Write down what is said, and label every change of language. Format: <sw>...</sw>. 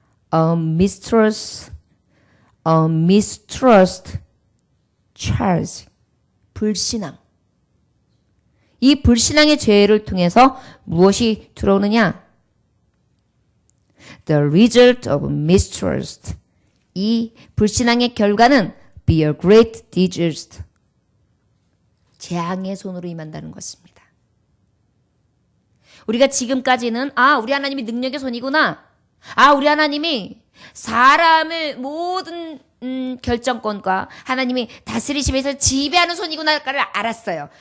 <en>mistrust charge. 불신앙.</en> <ko>이 불신앙의 죄를 통해서 무엇이 들어오느냐?</ko> <en>The result of mistrust.</en> <ko>이 불신앙의 결과는</ko> <en>be a great disaster.</en> <ko>재앙의 손으로 임한다는 것입니다. 우리가 지금까지는 우리 하나님이 능력의 손이구나. 우리 하나님이 사람을 모든 결정권과 하나님이 다스리심에서 지배하는 손이구나를 알았어요.</ko>